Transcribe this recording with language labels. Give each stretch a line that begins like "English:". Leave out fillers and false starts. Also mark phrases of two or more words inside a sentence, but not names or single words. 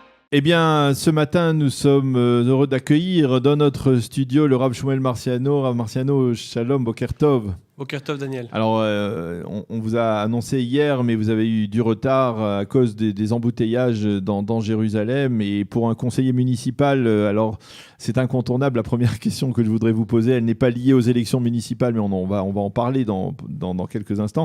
French: Eh bien, ce matin, nous sommes heureux d'accueillir dans notre studio le Rav Shmuel Marciano. Rav Marciano,
Hebrew: שלום, בוקר טוב. בוקר טוב, Daniel.
French: Alors, on vous a annoncé hier, mais vous avez eu du retard à cause des embouteillages dans Jérusalem. Et pour un conseiller municipal, alors c'est incontournable. La première question que je voudrais vous poser, elle n'est pas liée aux élections municipales, mais on va en parler dans quelques instants.